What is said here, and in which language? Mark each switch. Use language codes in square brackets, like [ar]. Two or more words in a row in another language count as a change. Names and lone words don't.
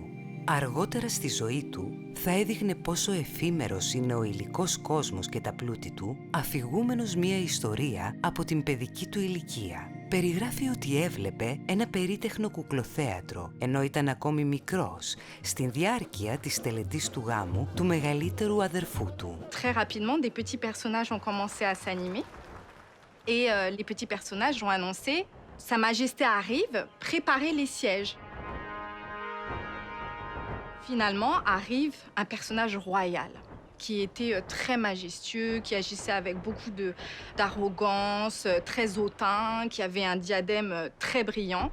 [el] Αργότερα στη ζωή του θα έδειχνε πόσο εφήμερος είναι ο υλικός κόσμος και τα πλούτη του, αφηγούμενος μία ιστορία από την παιδική του ηλικία. Περιγράφει ότι έβλεπε ένα περίτεχνο κουκλοθέατρο, ενώ ήταν ακόμη μικρός, στην διάρκεια της τελετής του γάμου του μεγαλύτερου αδερφού του. [fr] Très rapidement, des petits personnages ont commencé à s'animer. Et les petits personnages ont annoncé « Sa Majesté arrive, préparez les sièges ». Finalement, arrive un personnage royal qui était très majestueux, qui agissait avec beaucoup d'arrogance, très hautain, qui avait un diadème très brillant.